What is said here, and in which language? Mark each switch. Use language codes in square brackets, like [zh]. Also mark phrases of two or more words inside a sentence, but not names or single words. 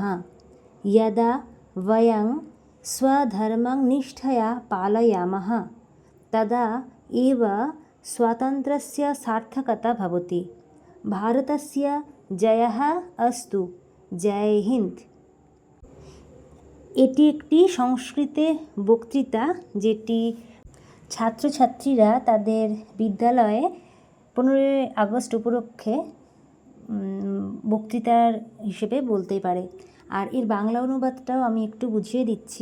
[sa] यदा वयं स्वधर्मं निष्ठया पालयामः, तदा एव स्वातन्त्र्यस्य सार्थकता भवति। भारतस्य जयः अस्तु। जय हिन्द। [bn] এটি একটি সংস্কৃতে বক্তৃতা, যেটি ছাত্রছাত্রীরা তাদের বিদ্যালয়ে 15 আগস্ট উপলক্ষে বক্তৃতার হিসেবে বলতেই পারে। আর এর বাংলা অনুবাদটাও আমি একটু বুঝিয়ে দিচ্ছি।